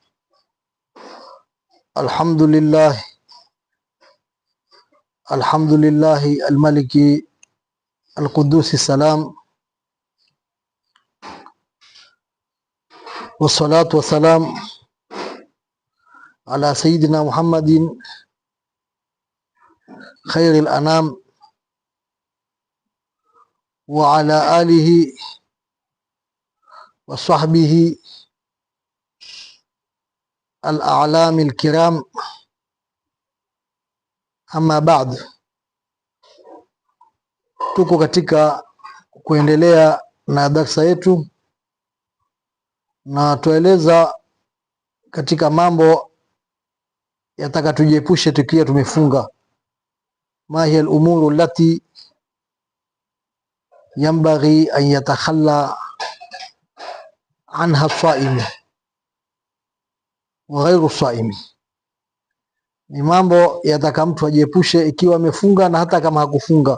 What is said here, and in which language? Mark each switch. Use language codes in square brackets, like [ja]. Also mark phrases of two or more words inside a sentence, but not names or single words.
[ar] الحمد لله الملك القدوس السلام، والصلاة والسلام على سيدنا محمد خير الأنام وعلى آله وصحبه الأعلام الكرام، أما بعد. [sw] Tuko katika kuendelea na darsa yetu na tueleza katika mambo yataka tujiepushe tukiwa tumefunga. [ar] ما هي الأمور التي ينبغي أن يتخلى عنها الصائم وغير الصائم, [sw] ni mambo yataka mtu ajiepushe ikiwa amefunga na hata kama hakufunga.